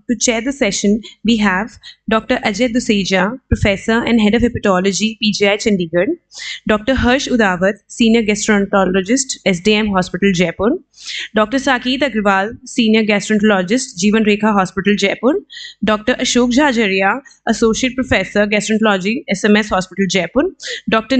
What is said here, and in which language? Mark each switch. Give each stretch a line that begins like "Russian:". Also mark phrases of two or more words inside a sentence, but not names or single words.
English: To chair the session, we have Dr. Ajay Duseja, Professor and Head of Hepatology, PGI Chandigarh, Dr. Harsh Udawat, Senior Gastroenterologist, SDM Hospital, Jaipur, Dr. Sakeet Agrawal, Senior Gastroenterologist, Jeevan Rekha Hospital, Jaipur, Dr. Ashok Jhajaria, Associate Professor, Gastroenterology, SMS Hospital, Jaipur, Dr.